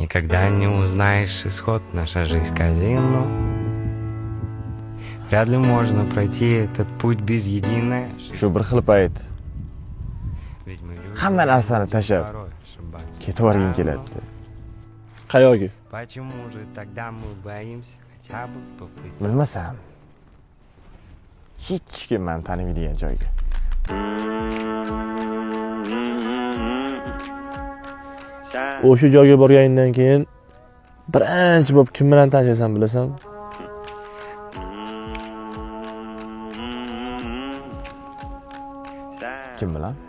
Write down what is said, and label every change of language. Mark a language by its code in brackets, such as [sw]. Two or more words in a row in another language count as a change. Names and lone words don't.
[ru] Никогда не узнаешь исход, наша жизнь казино. Вряд ли можно пройти этот путь без единой ошибки. [uz] Shu bir xil payt [ru] Ведь мы люди, [uz] hamma narsani tashlab [ru] порой ошибаться. [uz] ketvorgim keladi. Qayoqqa? [ru] Почему же тогда мы боимся хотя бы попытать? [uz] Bilmasam. Hech kim meni tanimaydigan joyga. O'sha joyga borganingdan keyin birinchi bo'lib kim bilan tanishsan bilasan? Kim bilan?